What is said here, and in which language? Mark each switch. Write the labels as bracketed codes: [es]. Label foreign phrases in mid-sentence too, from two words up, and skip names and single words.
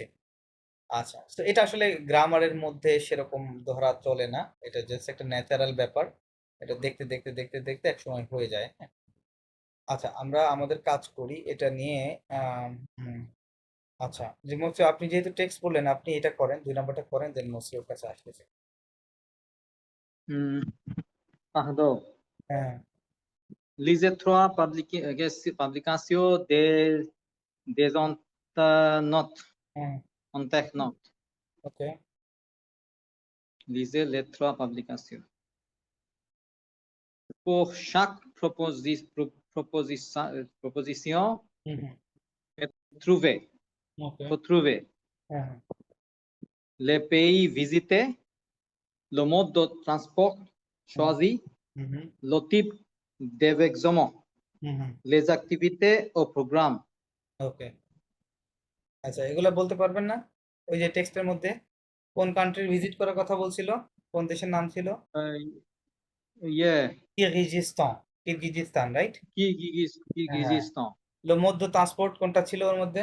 [bn] আচ্ছা, তো এটা আসলে গ্রামারের মধ্যে সেরকম ধরা চলে না, এটা জাস্ট একটা ন্যাচারাল ব্যাপার, এটা দেখতে দেখতে দেখতে দেখতে এক সময় হয়ে যায়, হ্যাঁ। আচ্ছা, আমরা আমাদের কাজ করি এটা নিয়ে। হুম, আচ্ছা, যে মোস্ট আপনি যেহেতু টেক্সট বললেন, আপনি এটা করেন, 2 নাম্বারটা করেন, দেন মোস্টের কাছে আসতেছে। [fr] Pardon. [bn] হ্যাঁ, [fr] Lisez trois publications des internautes. [bn] হ্যাঁ, [fr] Internautes. [bn] ওকে, [fr] Lisez les trois publications. Pour chaque proposition, [bn] হুম, হুম, [fr] trouvez, [bn] ওকে, [fr] faut trouver [bn] হ্যাঁ, হ্যাঁ, [fr] les pays visités, le mode de transport choisi, [bn] হুম, হুম, [fr] le type d'événement, [bn] হুম, হুম, [fr] les activités au programme. [bn] ওকে। আচ্ছা, এগুলা বলতে পারবেন না? ওই যে টেক্সটের মধ্যে কোন কান্ট্রির ভিজিট করার কথা বলছিল, কোন দেশের নাম ছিল? Yeah, কিরগিজিস্তান, কিরগিজিস্তান, রাইট? হ্যাঁ, হ্যাঁ, Kyrgyzstan. লো মধ্য ট্রান্সপোর্ট কোনটা ছিল ওর মধ্যে?